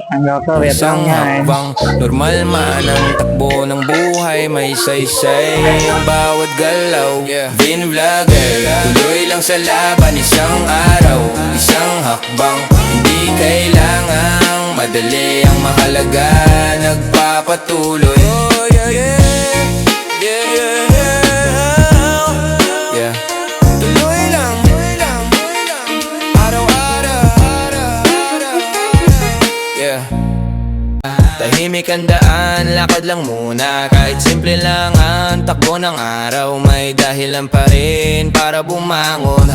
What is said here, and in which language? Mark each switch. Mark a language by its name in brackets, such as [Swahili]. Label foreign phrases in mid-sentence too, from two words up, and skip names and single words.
[Filipino] Isang hakbang, normal man ang takbo ng buhay, may saysay ang bawat galaw. Vin Vlogger, tuloy lang sa laban, isang araw, isang hakbang. Hindi kailangang madali, ang mahalaga, nagpapatuloy. [English] Oh, yeah, yeah, yeah, yeah, yeah. [Filipino] Tuloy lang, araw-araw. Tahimik kandaan, lakad lang muna. Kahit simple lang ang takbo ng araw, may dahilan pa rin para bumangon.